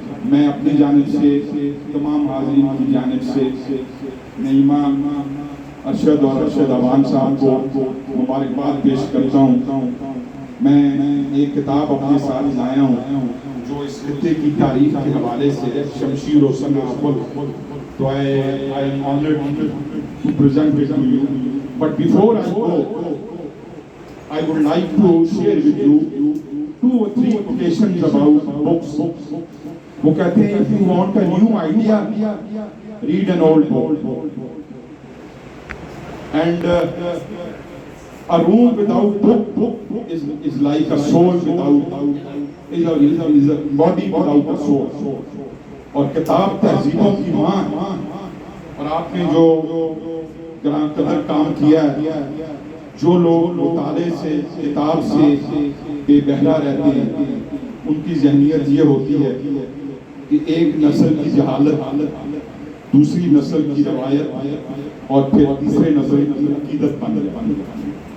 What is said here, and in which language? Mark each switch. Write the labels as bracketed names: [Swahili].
[Urdu] میں اپنی جانب سے تمام حاضرین کی جانب سے نعیمہ ارشد اور ارشد اوان صاحب کو مبارکباد پیش کرتا ہوں. میں ایک کتاب اپنے ساتھ لایا ہوں جو اس خطے کی تاریخ کے حوالے سے شمشیر و سنافل. [English] تو I am honored to present it to you. But before I go, I would like to share with you 2 or 3 quotations about books. [Urdu] وہ کہتے ہیں [English] if you want a new idea, read an old book. And a room without book is like a soul without is a body without a soul. [Urdu] اور کتاب تہذیبوں کی ماں. اور آپ نے جو گراں قدر کام کیا ہے, جو لوگ مطالعے سے کتاب سے بے بہرا رہتے ہیں ان کی ذہنیت یہ ہوتی ہے کہ ایک نسل کی جہالت دوسری نسل کی روایت اور پھر تیسرے نسل کی عقیدت بن جاتی ہے.